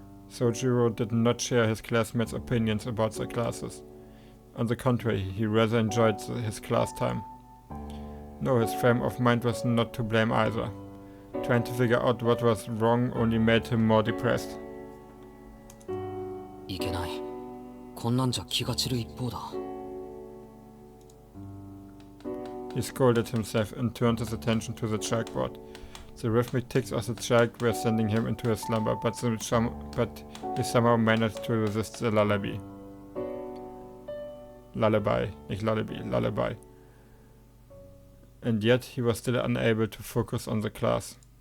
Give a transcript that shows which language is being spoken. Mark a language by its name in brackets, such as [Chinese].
[English] Soujyuros did not share his classmates' opinions about their classes. On the contrary, he rather enjoyed his class time. No, his frame of mind was not to blame either. Trying to figure out what was wrong only made him more depressed. [Japanese] いけない。こんなんじゃ気が散る一方だ。 [English] He scolded himself and turned his attention to the chalkboard. The rhythmic ticks of the chalk were sending him into a slumber, but he somehow managed to resist the lullaby. Lullaby, nicht lullaby, lullaby. And yet he was still unable to focus on the class.